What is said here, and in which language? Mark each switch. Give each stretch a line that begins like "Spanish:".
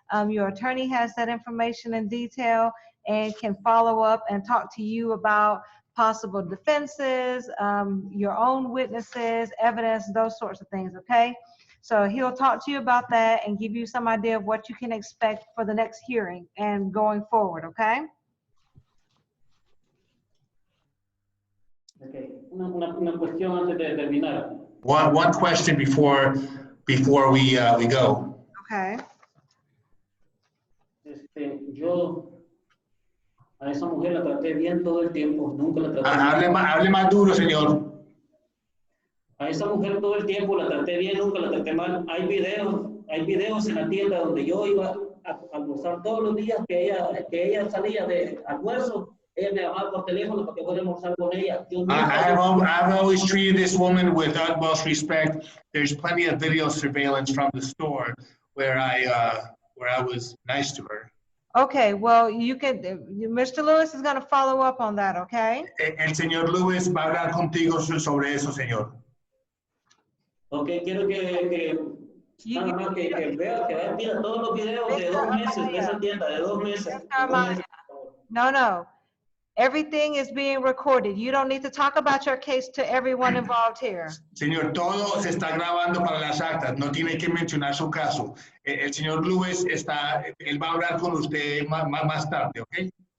English: Your attorney has that information in detail and can follow up and talk to you about possible defenses, your own witnesses, evidence, those sorts of things, okay? So he'll talk to you about that and give you some idea of what you can expect for the next hearing and going forward, okay? Okay.
Spanish: Una cuestión antes de terminar.
English: One question before we go. Okay.
Spanish: Yo a esa mujer la traté bien todo el tiempo, nunca la traté Hable más duro, señor. A esa mujer todo el tiempo la traté bien, nunca la traté mal. Hay videos en la tienda donde yo iba a almorzar todos los días que ella salía de almuerzo. Ella me llamaba por teléfono para que fuera a almorzar con ella.
English: I've always treated this woman with utmost respect. There's plenty of video surveillance from the store where I was nice to her. Okay, well, you can, Mr. Lewis is going to follow up on that, okay?
Spanish: El señor Lewis va a hablar contigo sobre eso, señor. Okay, quiero que nada más que vea todos los videos de 2 meses de esa tienda, de 2 meses.
English: No. Everything is being recorded. You don't need to talk about your case to everyone involved here.
Spanish: Señor, todo se está grabando para las actas. No tiene que mencionar su caso. El señor Lewis él va a hablar con usted más tarde, ¿ok?